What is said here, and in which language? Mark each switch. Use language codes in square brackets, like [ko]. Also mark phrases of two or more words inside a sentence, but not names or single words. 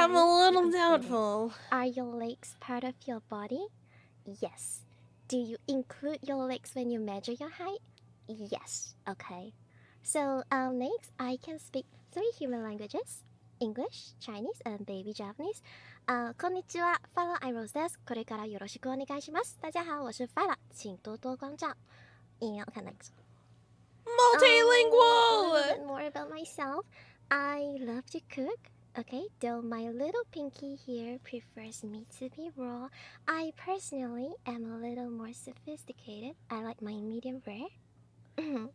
[en] I'm a very little included. doubtful. Are your legs part of your body? Yes. Do you include your legs when you measure your height? Yes. Okay. So, next, I can speak 3 human languages. English, Chinese, and baby Japanese. [ja] こんにちは、ファラアイローズです。これからよろしくお願いします。 [zh] 大家好，我是 Fala，请多多关照。 [en] And okay, next. A Multilingual! little bit more about myself. I love to cook. Okay, though my little pinky here prefers meat to be raw, I personally am a little more sophisticated. I like my medium rare. And